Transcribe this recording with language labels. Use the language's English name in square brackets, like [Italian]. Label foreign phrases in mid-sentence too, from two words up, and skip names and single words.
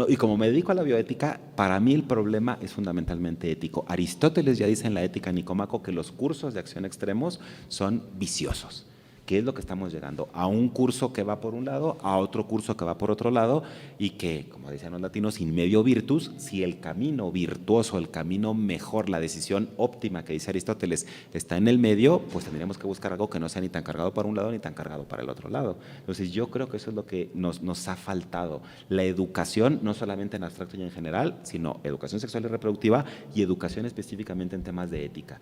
[Spanish] Y como me dedico a la bioética, para mí el problema es fundamentalmente ético. Aristóteles ya dice en la Ética Nicómaco que los cursos de acción extremos son viciosos. ¿Qué es lo que estamos llegando? A un curso que va por un lado, a otro curso que va por otro lado, y que, como dicen los latinos, [Latin] in medio virtus, [Spanish] si el camino virtuoso, el camino mejor, la decisión óptima que dice Aristóteles está en el medio, pues tendríamos que buscar algo que no sea ni tan cargado para un lado ni tan cargado para el otro lado. Entonces yo creo que eso es lo que nos ha faltado. La educación, no solamente en abstracto y en general, sino educación sexual y reproductiva y educación específicamente en temas de ética.